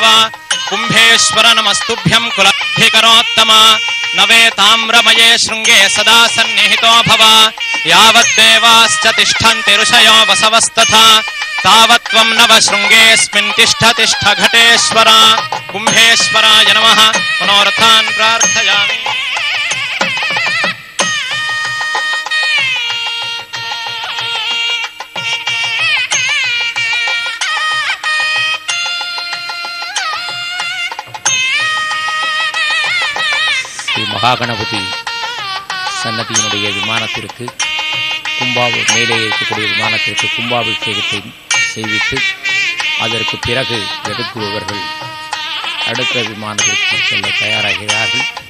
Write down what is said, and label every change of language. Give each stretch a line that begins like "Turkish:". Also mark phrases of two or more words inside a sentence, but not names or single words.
Sanskrit: कुंभेश्वर नमस्तुभ्यं कुलाभिकरोत्तम नवे ताम्रमये शृङ्गे सदा सन्निहितो भव। यावद्देवाश्च तिष्ठन्ति ऋषयो वसवस्तथा तावत्त्वं नव शृङ्गेऽस्मिन् तिष्ठ तिष्ठ घटेश्वर। कुंभेश्वराय नमः। मनोरथान् प्रार्थयामि।
Tamil: ஸ்ரீ மகாகணபதி சன்னதியினுடைய விமானத்திற்கு மேலே இருக்கக்கூடிய விமானத்திற்கு கும்பாபிஷேகத்தை செய்வித்து அதற்கு பிறகு ஜெகத்குருவர்கள் அடுத்த விமானத்திற்கு செல்ல தயாராகிறார்கள்.